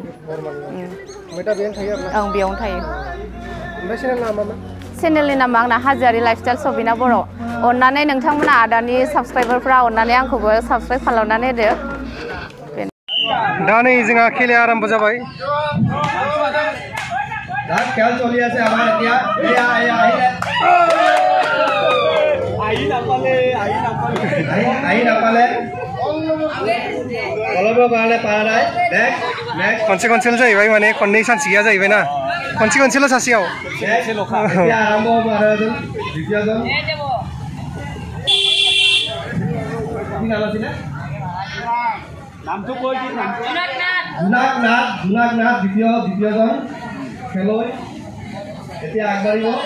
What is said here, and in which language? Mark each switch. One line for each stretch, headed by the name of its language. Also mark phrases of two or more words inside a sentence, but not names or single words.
Bodo: ओमफ्राय दा बेयावनो थायो आरो ओं बेयावनो थायो ओमफ्राय चेनेलनि नामा मा चेनेलनि नामा आंना हाजोआरि लाइफस्टाइल सबिना बर' अननानै नोंथांमोना आदानि साबसक्राइबारफ्रा अननानै आंखौबो साबसक्राइब खालामनानै होदो दा नै जोंहा खेलाया आराम्भ जाबाय
Assamese: খেল চলি আছে আমাৰ এতিয়া আহি নাপালে অলপৰ কাৰণে পাৰা নাই
Bodo: खनसे खनसेल' जाहैबाय माने खननै सानसे गैया जाहैबाय ना खनसेल' सासेयाव
Assamese: এতিয়া আৰম্ভ হ'ব আৰু এজন দ্বিতীয়জন কি নাম আছিলে নামটো কৈ দি জোনাকনাথ দ্বিতীয়জন খেলুৱৈ এতিয়া আগবাঢ়িব